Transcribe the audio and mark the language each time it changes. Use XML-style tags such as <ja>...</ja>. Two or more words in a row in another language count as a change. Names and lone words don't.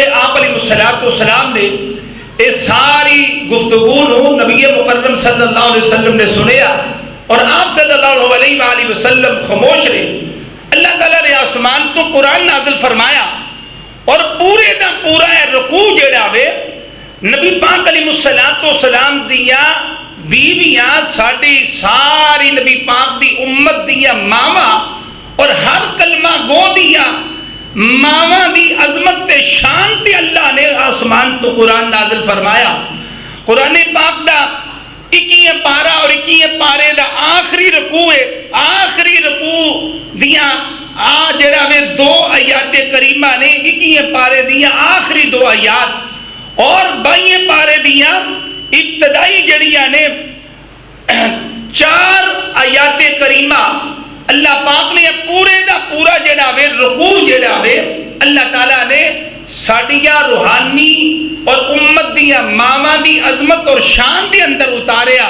<pa>آپ</pa> <ar>علیہ الصلوۃ والسلام</ar> <pa>نے اس ساری گفتگو نو نبی مکرم</pa> <ar>صلی اللہ علیہ وسلم</ar> <pa>نے سنیا اور آپ</pa> <ar>صلی اللہ علیہ وآلہ وسلم</ar> <pa>خاموش رہے. اللہ تعالیٰ نے آسمان تو قرآن نازل فرمایا اور پورے دا پورا رکوع جڑا وے نبی پاک</pa> <ar>علیہ الصلوۃ والسلام</ar> <pa>دیاں بیویاں ساڑی ساری نبی پاک دی امت دیاں ماما اور ہر کلمہ گو دیا ماما دی عظمت تے شان تے اللہ نے آسمان تو قرآن نازل فرمایا. قرآن پاک دا 21 پارہ اور 21 پارے دا آخری رکوع ہے. آخری رکوع دیاں جڑا میں 2 آیات کریمہ نے 21 پارے دیاں آخری 2 آیات اور 22 پارے دیاں ابتدائی جڑیاں نے 4 آیات کریمہ اللہ پاک نے پورے دا پورا جڑا وے رکوع جڑا وے اللہ تعالیٰ نے ساڑیاں روحانی اور امت دیا ماما دی عظمت اور شان دے اندر اتاریا.</pa>